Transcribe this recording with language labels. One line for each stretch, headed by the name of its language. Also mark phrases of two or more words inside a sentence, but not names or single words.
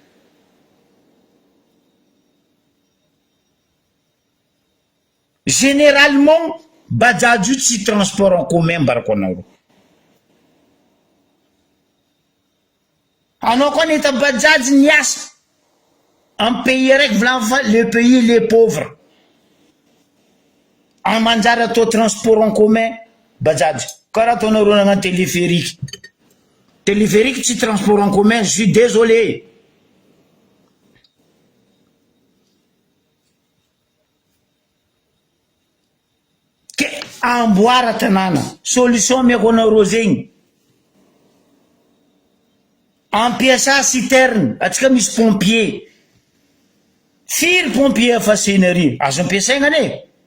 Malagasy: généralement bajaj io tsy
French: transport en commun
Malagasy: mbarako anareo anao koa nahita bajaj niasa
French: un pays
Malagasy: araiky volagny fa
French: le pays les pauvres
Malagasy: amanjary atao
French: transport en commun
Malagasy: bajaj karaha ataonareo nagnano téléphérique tsy
French: transport en commun je suis désolé
Malagasy: ke amboara tanàna solution miako anareo zegny ampiasa citerne atsika misy pompier firy pompier afaseny ary azo ampiasaigna ane